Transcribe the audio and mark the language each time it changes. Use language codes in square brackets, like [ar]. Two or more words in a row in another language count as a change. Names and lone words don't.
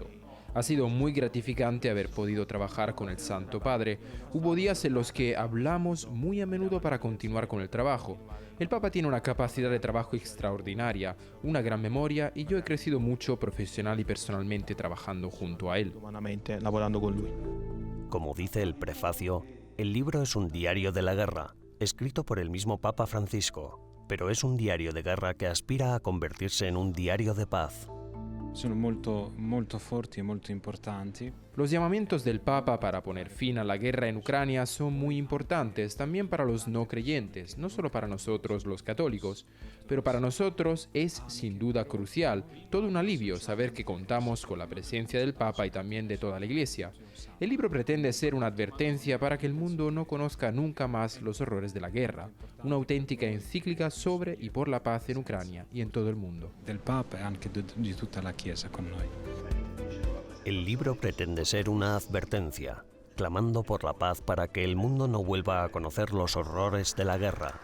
[es] Ha sido muy gratificante haber podido trabajar con el Santo Padre. Hubo días en los que hablamos muy a menudo para continuar con el trabajo. El Papa tiene una capacidad de trabajo extraordinaria, una gran memoria y yo he crecido mucho profesional y personalmente trabajando junto a él. Humanamente, [it] lavorando con lui. [es] Como dice el prefacio, el libro es un diario de la guerra, escrito por el mismo Papa Francisco, pero es un diario de guerra que aspira a convertirse en un diario de paz. [it] Sono molto forti e molto importanti. [es] Los llamamientos del Papa para poner fin a la guerra en Ucrania son muy importantes también para los no creyentes, no solo para nosotros los católicos, pero para nosotros es sin duda crucial, todo un alivio saber que contamos con la presencia del Papa y también de toda la Iglesia. El libro pretende ser una advertencia para que el mundo no conozca nunca más los horrores de la guerra, una auténtica encíclica sobre y por la paz en Ucrania y en todo el mundo. [it] Del Papa e anche di tutta la Chiesa con noi. [es] El libro pretende ser una advertencia, clamando por la paz para que el mundo no vuelva a conocer los horrores de la guerra.